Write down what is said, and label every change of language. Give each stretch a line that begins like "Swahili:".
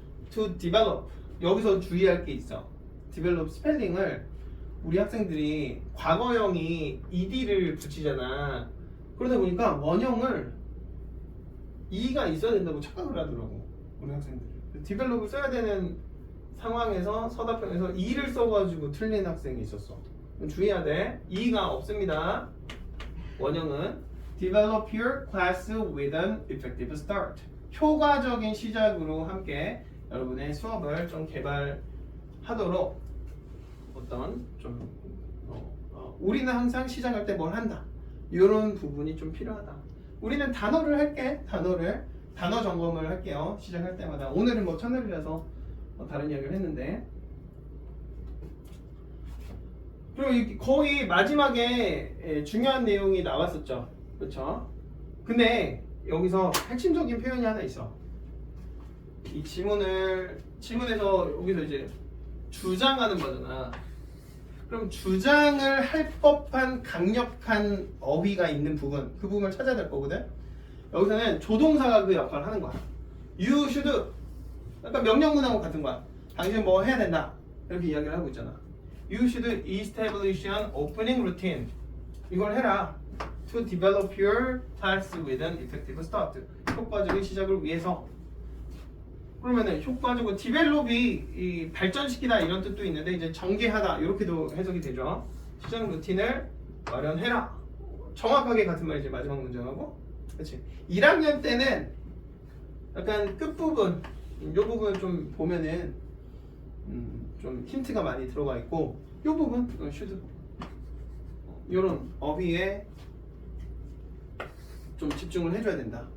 Korean: to develop 여기서 주의할 게 있어. develop 스펠링을 우리 학생들이 과거형이 ed를 붙이잖아. 그러다 보니까 원형을 e가 있어야 된다고 착각을 하더라고 우리 학생들이. develop을 써야 되는 상황에서 서답형에서 e를 써가지고 틀린 학생이 있었어. 주의해야 돼. e가 없습니다. 원형은
English: develop your class with an effective start.
Korean: 효과적인 시작으로 함께 여러분의 수업을 좀 개발하도록 어떤 좀 우리는 항상 시작할 때 뭘 한다. 이런 부분이 좀 필요하다. 우리는 단어를 할게. 단어 점검을 할게요. 시작할 때마다. 오늘은 뭐 첫날이라서 다른 이야기를 했는데 그리고 거의 마지막에 중요한 내용이 나왔었죠. 그렇죠? 근데 여기서 핵심적인 표현이 하나 있어. 이 지문에서 여기서 이제 주장하는 거잖아. 그럼 주장을 할 법한 강력한 어휘가 있는 부분, 그 부분을 찾아야 될 거거든. 여기서는 조동사가 그 역할을 하는 거야.
English: You should.
Korean: 약간 명령문하고 같은 거야. 당신은 뭐 해야 된다. 이렇게 이야기를 하고 있잖아.
English: You should establish an opening routine.
Korean: 이걸 해라.
English: To develop your class with an effective start.
Korean: 효과적인 시작을 위해서. 그러면은 효과적으로 develop이 이 발전시키다 이런 뜻도 있는데 이제 전개하다 이렇게도 해석이 되죠. 시작 루틴을 마련해라. 정확하게 같은 말이지 마지막 문장하고. 그렇지. 1학년 때는 약간 끝부분 이 부분 좀 보면은 좀 힌트가 많이 들어가 있고 이 부분 should 이런 어휘에 좀 집중을 해줘야 된다.